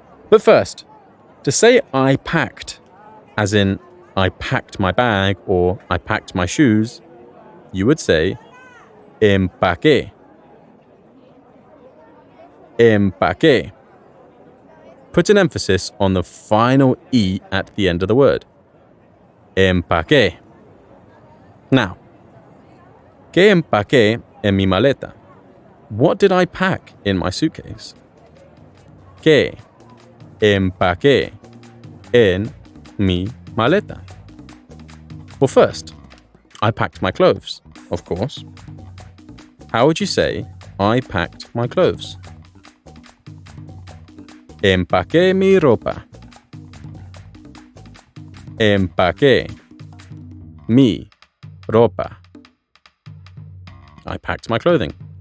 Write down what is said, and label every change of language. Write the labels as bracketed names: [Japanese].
[English] But first, to say I packed, as in I packed my bag or I packed my shoes, you would say empaqué. Empaqué. Put an emphasis on the final E at the end of the word. Empaqué. [Spanish] Now, ¿qué empaqué en mi maleta? [English] What did I pack in my suitcase? [Spanish] ¿Qué empaqué en mi maleta? [English] Well, first, I packed my clothes, of course. How would you say I packed my clothes? [Spanish] Empaqué mi ropa. Empaqué mi ropa. [English] I packed my clothing.